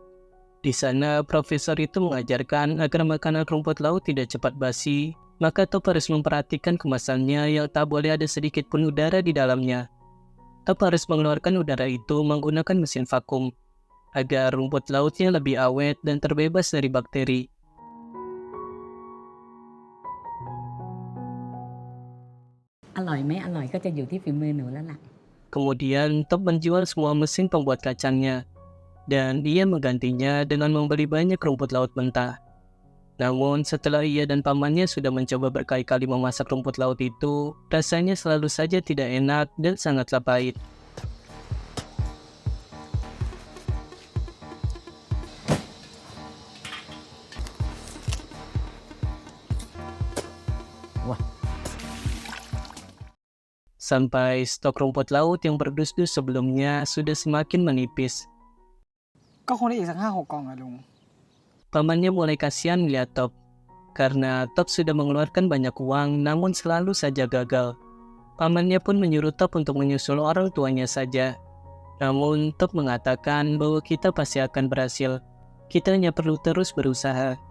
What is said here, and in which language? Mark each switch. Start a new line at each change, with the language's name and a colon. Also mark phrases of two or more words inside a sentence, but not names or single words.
Indonesian: Di sana, profesor itu mengajarkan agar makanan rumput laut tidak cepat basi, maka Top harus memperhatikan kemasannya yang tak boleh ada sedikit pun udara di dalamnya. Top harus mengeluarkan udara itu menggunakan mesin vakum, agar rumput lautnya lebih awet dan terbebas dari bakteri.
Thai: Aloy ไหม อร่อยก็จะอยู่ที่ฝีมือหนูแล้วล่ะ
Indonesian: Kemudian Top menjual semua mesin pembuat kacangnya, dan ia menggantinya dengan membeli banyak rumput laut mentah. Namun setelah ia dan pamannya sudah mencoba berkali-kali memasak rumput laut itu, rasanya selalu saja tidak enak dan sangatlah pahit. Wah. Sampai stok rumput laut yang berdus-dus sebelumnya sudah semakin menipis.
Thai: ก็คงได้อีกสัก5-6 กล่องอะลุง
Indonesian: Pamannya mulai kasihan melihat Top, karena Top sudah mengeluarkan banyak uang namun selalu saja gagal. Pamannya pun menyuruh Top untuk menyusul orang tuanya saja. Namun Top mengatakan bahwa kita pasti akan berhasil, kita hanya perlu terus berusaha.